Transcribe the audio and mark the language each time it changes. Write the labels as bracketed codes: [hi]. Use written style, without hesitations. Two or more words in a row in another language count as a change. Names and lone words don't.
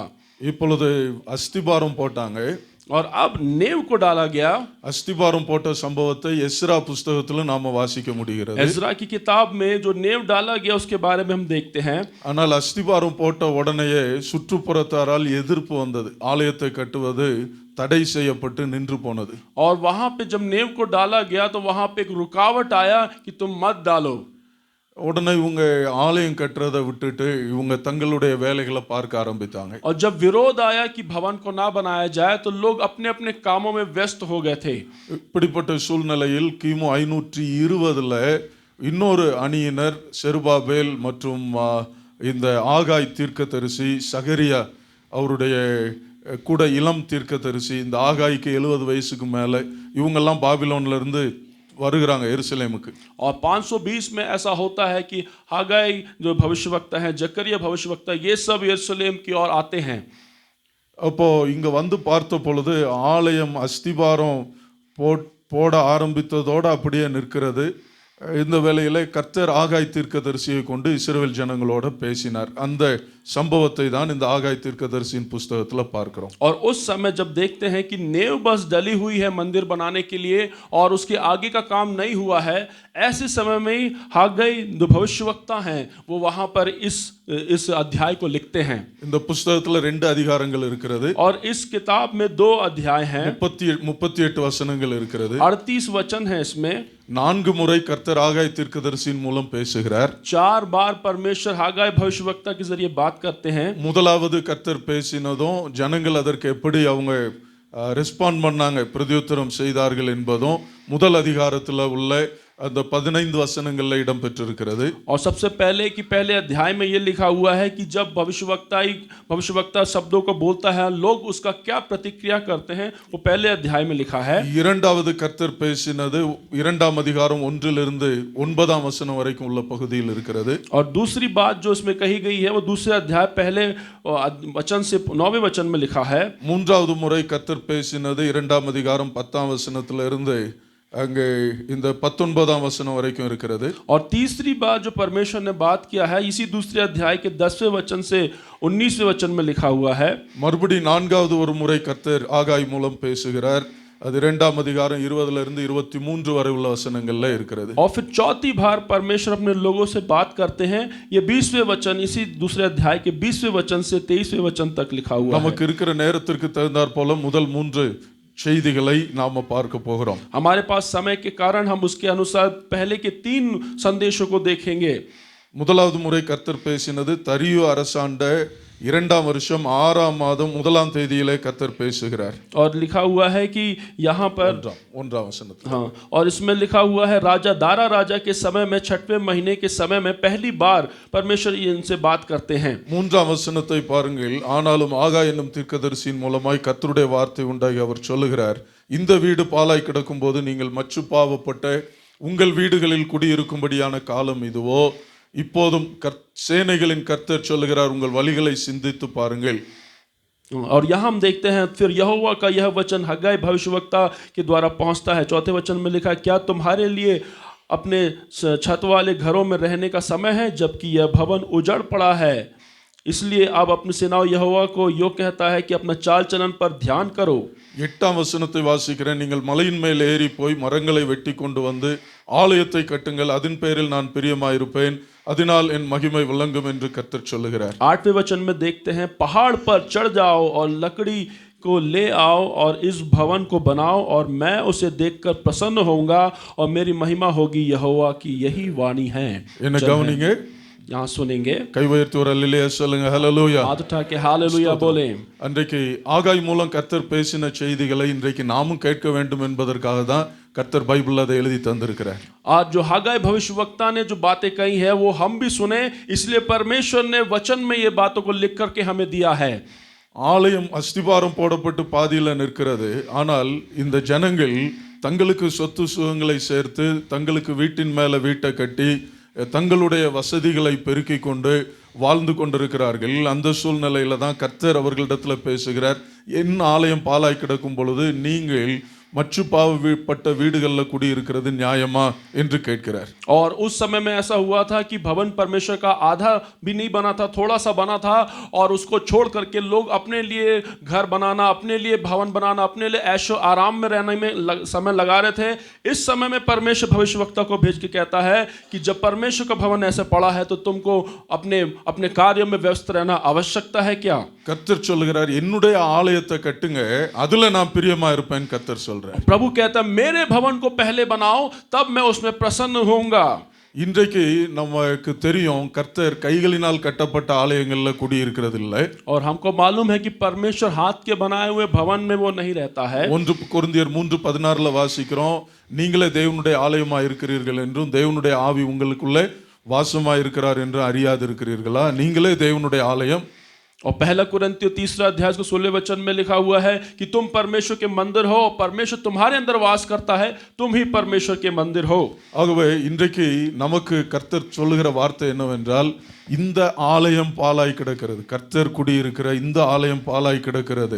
[ta] இப்பொழுது அஸ்திபாரம் போட்டாங்க. [hi] और अब नेव को डाला गया. [ta] அஸ்திபாரம் போட்ட சம்பவத்தை எஸ்ரா புஸ்தகத்துல நாம வாசிக்க முடிகிறது. [hi] एज्रा की किताब में जो नेव डाला गया उसके बारे में हम देखते हैं. [ta] ஆனால் அஸ்திபாரம் போட்ட உடனேயே சுற்றுப்புறத்தாரால் எதிர்ப்பு வந்தது. ஆலயத்தை கட்டுவது தடை செய்யப்பட்டு நின்று போனது. [hi] और वहां पे जब नेव को डाला गया तो वहां पे एक रुकावट आया कि तुम मत डालो. [ta] உடனே இவங்க ஆலயம் கட்டுறதை விட்டுட்டு இவங்க தங்களுடைய வேலைகளை பார்க்க ஆரம்பித்தாங்க. [hi] और जब विरोध आया कि भवन को ना बनाया जाए तो लोग अपने अपने कामों में व्यस्त हो गए थे. [ta] இப்படிப்பட்ட சூழ்நிலையில் கிமு 520 இன்னொரு அணியினர் செருபாபேல் மற்றும் இந்த ஆகாய் தீர்க்கதரிசி சகரியா அவருடைய கூட இளம் தீர்க்கதரிசி, இந்த ஆகாய்க்கு 70 வயசுக்கு மேல இவங்கெல்லாம் பாபிலோன்ல இருந்து வருகிறாங்க எருசலேமுக்கு. [hi] और 520 में ऐसा होता है कि हागाई जो भविष्यवक्ता हैं, जकरिया भविष्यवक्ता, ये सब यरूशलेम की ओर आते हैं. [ta] அப்போ இங்க வந்து பார்த்த பொழுது ஆலயம் அஸ்திபாரம் போட ஆரம்பித்ததோடு அப்படியே நிற்கிறது. இந்த வேளையிலே கர்த்தர் ஆகாய் தீர்க்கதரிசியை கொண்டு இஸ்ரவேல் ஜனங்களோட பேசினார். அந்த संभवத்தை தான் இந்த ஆகாய் தீர்க்கதரிசியின் புஸ்தகத்துல பார்க்கிறோம். [hi] और उस समय जब देखते हैं कि नेव बस डली हुई है मंदिर बनाने के लिए और उसके आगे का काम नहीं हुआ है, ऐसे समय में ही हागाई जो भविष्यवक्ता हैं वो वहां पर इस अध्याय को लिखते हैं. [ta] இந்த புஸ்தகத்துல 2 அதிகாரங்கள் இருக்கிறது. [hi] और इस किताब में 2 अध्याय हैं. [ta] 38 வசனங்கள் இருக்கிறது. [hi] 38 वचन हैं इसमें. [ta] 4 முறை கர்த்தர் ஆகாய் தீர்க்கதரிசியின் மூலம் பேசுகிறார். [hi] 4 बार परमेश्वर हागाई भविष्यवक्ता के जरिए बात करते हैं. [ta] முதலாவது கர்த்தர் பேசினதும் ஜனங்கள் அதற்கு எப்படி அவங்க ரெஸ்பாண்ட் பண்ணாங்க, பிரதியுத்தரம் செய்தார்கள் என்பதும் முதல் அதிகாரத்தில் உள்ள அந்த 15 வசனங்கள்ல இடம் பெற்றிருக்கிறது. [hi] और सबसे पहले कि पहले अध्याय में ये लिखा हुआ है कि जब भविष्यवक्ता शब्दों को बोलता है, लोग उसका क्या प्रतिक्रिया करते हैं, वो पहले अध्याय में लिखा है. [ta] இரண்டாவது கர்த்தர் பேசினது 2ஆம் அதிகாரம் 1 to 9 வசனம் வரைக்கும் உள்ள பகுதியில் இருக்கிறது. [hi] और दूसरी बात जो इसमें कही गई है वो दूसरे अध्याय पहले वचन से 9वें वचन में लिखा है. [ta] மூன்றாவது முறை கர்த்தர் பேசினது 2ஆம் அதிகாரம் 10ஆம் வசனத்துல இருந்து அங்கே இந்த 19ஆம் வசனம் வரைக்கும் இருக்கிறது. [hi] और तीसरी बार जो परमेश्वर ने बात किया है इसी दूसरे अध्याय के 10वें वचन से 19वें वचन में लिखा हुआ है. [ta] மறுபடி 4வது ஒரு முறை கர்த்தர் ஆகாய் மூலம் பேசுகிறார். அது 2ஆம் அதிகாரம் 20 இருந்து 23 வரை உள்ள வசனங்கள்ல இருக்கிறது. [hi] और फिर चौथी बार परमेश्वर अपने लोगों से बात करते हैं, ये 20वें वचन, इसी दूसरे अध्याय के 20वें वचन से 23वें वचन तक लिखा हुआ है। [ta] நமக்கு இருக்கிற நேரத்திற்கு தகுந்தாற் போல முதல் 3 செய்திகளை நாம பார்க்க போகிறோம். [hi] हमारे पास समय के कारण हम उसके अनुसार पहले के 3 संदेशों को देखेंगे। [ta] முதலாவது முறை கர்த்தர் பேசினது தரியு அரசாண்ட 2ஆம் வருஷம் 6ஆம் மாதம் 1ஆம் தேதியிலே கர்த்தர் பேசுகிறார். [hi] और लिखा हुआ है कि यहाँ पर [ta] 1ஆம் வசனத்தில், [hi] हाँ, और इसमें लिखा हुआ है राजा दारा राजा के समय में 6वें महीने के समय में पहली बार परमेश्वर इनसे बात करते हैं। [ta] 3ஆம் வசனத்தை பாருங்கள். ஆனாலும் ஆகாய் என்னும் தீர்க்கதரிசியின் மூலமாய் கர்த்தருடைய வார்த்தை உண்டாகி அவர் சொல்லுகிறார், இந்த வீடு பாழாய் கிடக்கும் போது நீங்கள் மச்சு பாவப்பட்ட உங்கள் வீடுகளில் குடியிருக்கும்படியான காலம் இதுவோ, இப்போதும் சேனைகளின் கர்த்தர் சொல்லுகிறார், உங்கள் வழிகளை சிந்தித்து பாருங்கள். [hi] और यहाँ हम देखते हैं फिर यहोवा का यह वचन हग्गाई भविष्यवक्ता के द्वारा पहुंचता है। चौथे वचन में लिखा है, क्या तुम्हारे लिए अपने छत वाले घरों में रहने का समय है, जबकि यह भवन उजड़ पड़ा है। इसलिए अब अपने सेनाओं यहोवा को यो कहता है कि अपना चाल चलन पर ध्यान करो। [ta] 8ஆம் வசனத்தை வாசிக்கிறேன். நீங்கள் மலையின் மேல் ஏறி போய் மரங்களை வெட்டி கொண்டு வந்து ஆலயத்தை கட்டுங்கள், அதன் பேரில் நான் பிரியமாயிருப்பேன், அதனால் என் மகிமை விளங்கும் என்று கர்த்தர் சொல்லுகிறார். [hi] 8वें वचन में देखते हैं, पहाड़ पर चढ़ जाओ और लकड़ी को ले आओ और इस भवन को बनाओ, और मैं उसे देखकर प्रसन्न होऊंगा और मेरी महिमा होगी, यहोवा की यही वाणी है। [ta] என்ன கவனிங்க, [hi] यहाँ सुनेंगे, [ta] கை உயர்த்தி ஒரு அல்லேலூயா சொல்லுங்க. ஹல்லேலூயா. [hi] हाथ उठा के हालेलुया बोले। [ta] அன்றைக்கு ஆகாய் மூலம் கர்த்தர் பேசின செய்திகளை இன்றைக்கு நாமும் கேட்க வேண்டும் என்பதற்காக தான் கர்த்தர் பைபிள்ல அதை எழுதி தந்திருக்கிறார். [hi] आज जो हग्गाई भविष्यवक्ता ने जो बातें कही है वो हम भी सुने, इसलिए परमेश्वर ने वचन में ये बातों को लिख करके हमें दिया है। [ta] ஆலயம் அஸ்திபாரம் போடப்பட்டு பாதியில நிற்கிறது. ஆனால் இந்த ஜனங்கள் தங்களுக்கு சொத்து சுகங்களை சேர்த்து தங்களுக்கு வீட்டின் மேல வீட்டை கட்டி தங்களுடைய வசதிகளை பெருக்கிக் கொண்டு வாழ்ந்து கொண்டிருக்கிறார்கள். அந்த சூழ்நிலையில தான் கர்த்தர் அவர்களிடத்துல பேசுகிறார், என் ஆலயம் பாழாய் கிடக்கும் பொழுது நீங்கள் மச்சு பாவப்பட்ட வீடுகளில் குடியிருக்கிறது நியாயமா என்று கேட்கிறார். [hi] और उस समय में ऐसा हुआ था कि भवन परमेश्वर का आधा भी नहीं बना था, थोड़ा सा बना था, और उसको छोड़ करके लोग अपने लिए घर बनाना, अपने लिए भवन बनाना, अपने लिए ऐशो आराम में रहने में समय लगा रहे थे। इस समय में परमेश्वर भविष्यवक्ता को भेज के कहता है कि जब परमेश्वर का भवन ऐसे पड़ा है तो तुमको अपने अपने कार्यों में व्यस्त रहना आवश्यकता है क्या। [ta] கர்த்தர் சொல்லுகிறார், என்னுடைய ஆலயத்தை கட்டுங்க, அதுல நான் பிரியமா இருப்பேன் கர்த்தர் சொல்றார். [hi] प्रभु कहता है मेरे भवन को पहले बनाओ, तब मैं उसमें प्रसन्न होऊंगा। [ta] இன்றைக்கு நமக்கு தெரியும் கர்த்தர் கைகளினால் கட்டப்பட்ட ஆலயங்கள்ல குடியிருக்கிறது இல்லை. [hi] और हमको मालूम है कि परमेश्वर हाथ के बनाए हुए भवन में वो नहीं रहता है। [ta] 1 கொரிந்தியர் 3:16 வாசிக்கிறோம், நீங்களே தேவனுடைய ஆலயமா இருக்கிறீர்கள் என்றும் தேவனுடைய ஆவி உங்களுக்குள்ளே வாசமா இருக்கிறார் என்று அறியாது இருக்கிறீர்களா? நீங்களே தேவனுடைய ஆலயம். [hi] और पहला कुरिन्थियों 3 अध्याय के 16 वचन में लिखा हुआ है कि तुम परमेश्वर के मंदिर हो, परमेश्वर तुम्हारे अंदर वास करता है, तुम ही परमेश्वर के मंदिर हो। [ta] ஆகவே இன்றைக்கு நமக்கு கர்த்தர் சொல்லுகிற வார்த்தை என்னவென்றால், இந்த ஆலயம் பாழாய் கிடக்கிறது, கர்த்தர் குடியிருக்கிற இந்த ஆலயம் பாழாய் கிடக்கிறது.